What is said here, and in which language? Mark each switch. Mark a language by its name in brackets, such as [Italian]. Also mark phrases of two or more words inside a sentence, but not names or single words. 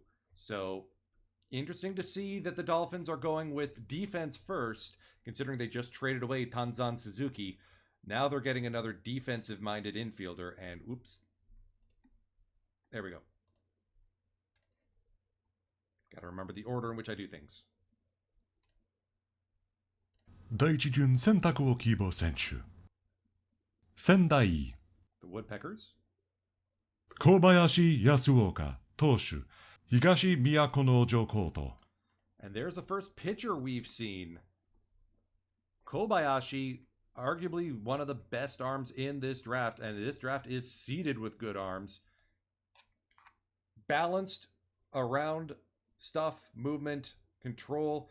[English] So, interesting to see that the Dolphins are going with defense first, considering they just traded away Tanzan Suzuki. Now they're getting another defensive-minded infielder, and oops. There we go. Gotta remember the order in which I do things. [Japanese] 第一巡選択を希望選手仙台 [English] The Woodpeckers. [Japanese] 小林康岡投手東都農場高等 [English] And there's the first pitcher we've seen. Kobayashi, arguably one of the best arms in this draft, and this draft is seeded with good arms. Balanced around stuff, movement, control.